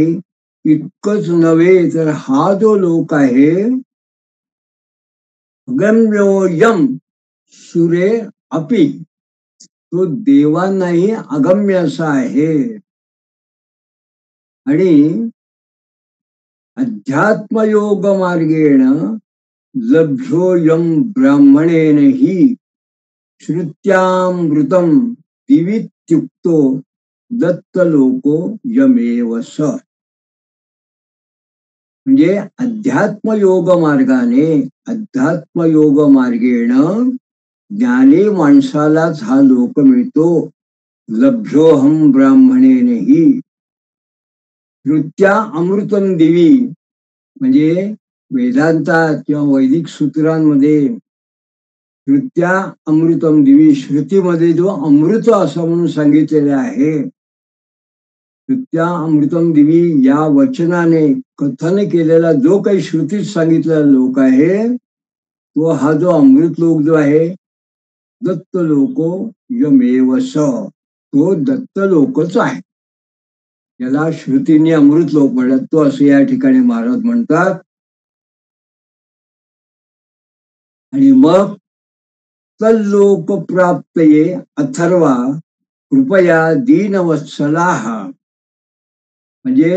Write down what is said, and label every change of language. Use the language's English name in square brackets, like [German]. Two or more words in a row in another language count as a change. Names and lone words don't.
[Marathi] इतकंच नव्हे तर हा जो लोक आहे [Sanskrit] अगम्योयम सुरे अपि, [Marathi] तो देवांनाही अगम्य असा आहे. [Sanskrit] आणि अध्यात्मयोग मार्गेण लभ्योयम ब्राह्मणेनही, श्रुत्यामृतम दिवित्युक्तो दत्त लोको यमेव स. [Marathi] म्हणजे [Sanskrit] अध्यात्मयोग मार्गेण [Marathi] ज्ञानी माणसालाच हा लोक मिळतो. [Sanskrit] लभ्योहम ब्राह्मणेनेही. श्रुत्या अमृतम दिवी [Marathi] म्हणजे वेदांतात किंवा वैदिक सूत्रांमध्ये [Sanskrit] श्रुत्या अमृतम दिवी, [Marathi] श्रुतीमध्ये जो अमृत असं म्हणून सांगितलेलं आहे, [Sanskrit] श्रुत्या अमृतम दिवी [Marathi] या वचनाने कथन केलेला जो काही श्रुतीत सांगितलेला लोक आहे, तो हा जो अमृत लोक जो आहे, [Sanskrit] दत्त लोको यमेव स, [Marathi] तो दत्त लोकच आहे. याला श्रुतीने अमृत लोक म्हणतात, तो असं या ठिकाणी महाराज म्हणतात. आणि मग [Sanskrit] तल्लोक प्राप्तये अथर्वा कृपया दीनवत्सलाः, म्हणजे